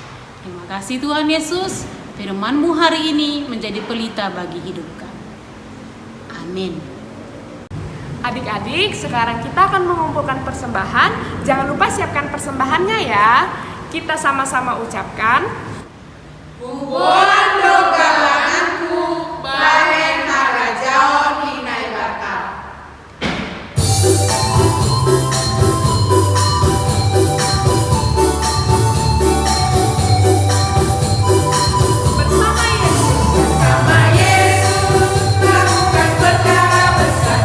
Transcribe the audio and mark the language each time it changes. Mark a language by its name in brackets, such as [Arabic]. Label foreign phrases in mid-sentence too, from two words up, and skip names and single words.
[Indonesian] Terima kasih Tuhan Yesus, firman-Mu hari ini menjadi pelita bagi hidup kami. Amin. Adik-adik, sekarang kita akan mengumpulkan persembahan. Jangan lupa siapkan persembahannya ya. Kita sama-sama ucapkan, [Batak Toba] Bubuan dogalanganku, bahen harajaon hinai bakal. [Indonesian] bersama Yesus. Bersama Yesus, lakukan perkara besar.